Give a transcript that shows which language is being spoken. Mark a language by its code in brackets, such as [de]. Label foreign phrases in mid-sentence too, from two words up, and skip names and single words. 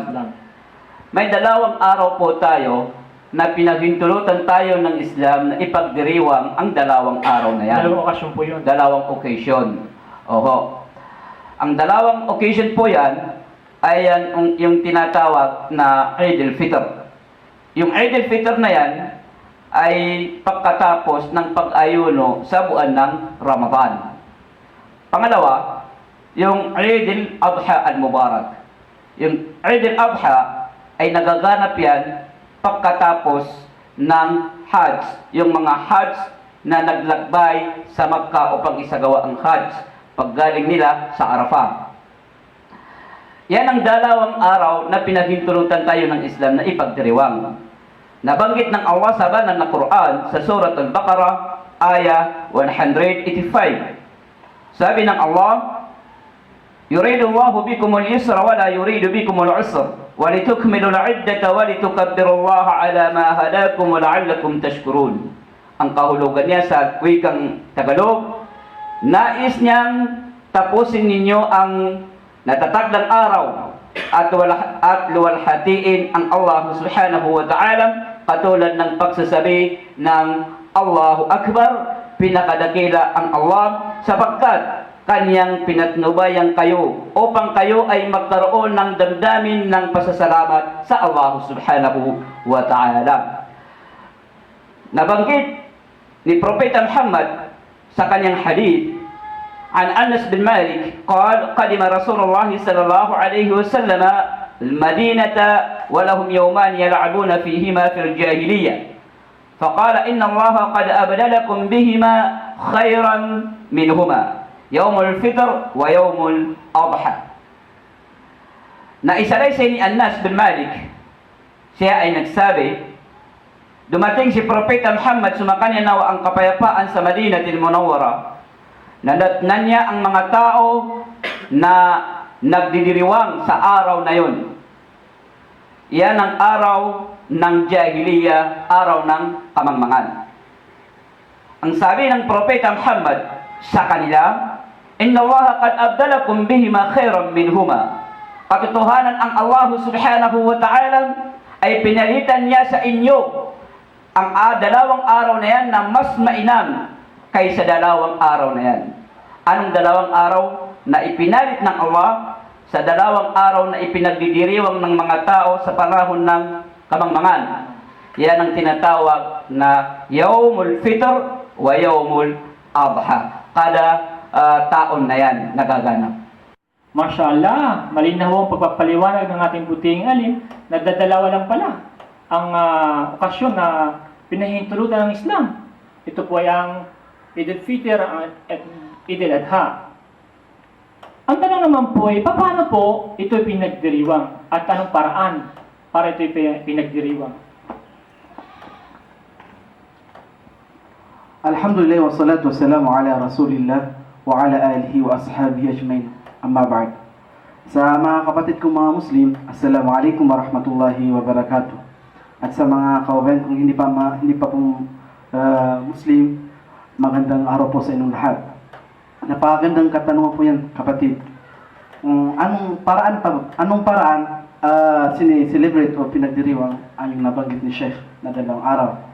[tl] May dalawang araw po tayo na pinaghintulutan tayo ng Islam na ipagdiriwang ang dalawang araw na yan. Dalawang okasyon po yun. Dalawang occasion. Oho. Ang dalawang occasion po yan ay yung tinatawag na Eid al-Fitr. Yung Eid al-Fitr na yan ay pagkatapos ng pag-ayuno sa buwan ng Ramadan. Pangalawa, yung Eid al-Adha al-Mubarak. Yung Eid al-Adha ay nagaganap yan pagkatapos ng Hajj, yung mga Hajj na naglakbay sa Makkah upang isagawa ang Hajj paggaling nila sa Arafah. Yan ang dalawang araw na pinaghintulutan tayo ng Islam na ipagdiriwang. Nabanggit ng Allah sa banal na Quran sa Surat Al-Baqarah, aya 185. Sabi ng Allah, [ar] يريد الله بكم اليسر ولا يريد بكم العسر ولتكملوا العدة ولتكبروا الله على ما هداكم ولعلكم تشكرون. [tl] Ang kahulugan niya sa wikang Tagalog, nais niyang tapusin ninyo ang natataglang araw at luwalhatiin ang Allah [ar] سبحانه وتعالى [tl] katulad ng pagsasabi ng [ar] الله أكبر, [tl] pinakadakila ang Allah sapagkat Kanyang pinatnubayan kayo upang kayo ay magkaroon ng damdamin ng pasasalamat sa Allah [ar] سبحانه وتعالى. [tl] Nabanggit ni Propeta Muhammad sa kanyang hadith an Anas bin Malik [ar] قال قدم رسول الله صلى الله عليه وسلم المدينة ولهم يومان يلعبون فيهما في الجاهلية فقال إن الله قد أبدلكم بهما خيرا منهما يوم الفطر ويوم الأضحى. [tl] Naisalaysay ni Anas bin Malik, siya ay nagsabi, dumating si Propeta Muhammad sumakanya nawa ang kapayapaan sa Madinatul Munawwara. Nadatnan niya ang mga tao na nagdidiriwang sa araw na yun. Iyan ang araw ng jahiliya, araw ng kamangmangan. Ang sabi ng Propeta Muhammad sa kanila, [ar] إن الله قد أبدلكم بهما خيرا منهما. [tl] Katotohanan ang Allah [ar] سبحانه وتعالى [tl] ay pinalitan niya sa inyo ang dalawang araw na yan na mas mainam kaysa dalawang araw na yan. Anong dalawang araw na ipinalit ng Allah sa dalawang araw na ipinagdidiriwang ng mga tao sa panahon ng kamangmangan? Yan ang tinatawag na [ar] يوم الفطر ويوم الأضحى. [tl] Kada taon na yan nagaganap. [ar] ما شاء الله, [tl] malinaw ang pagpapaliwanag ng ating butihing alim, nagdadalawa lang pala ang okasyon na pinahintulutan ng Islam. Ito po ay ang Eid al-Fitr at Eid al-Adha. Ang tanong naman po ay, paano po ito pinagdiriwang at anong paraan para ito pinagdiriwang? [ar] الحمد لله والصلاة والسلام على رسول الله وعلى آله وأصحابه أجمعين. أما بعد. [tl] Sa mga kapatid kong mga Muslim, [ar] السلام عليكم ورحمة الله وبركاته. [tl] At sa mga kauban kung hindi pa pong Muslim, magandang araw po sa inyong lahat. Napakagandang katanungan po yan, kapatid. Anong paraan sinicelebrate o pinagdiriwang ang yung nabanggit ni Sheikh na dalawang araw?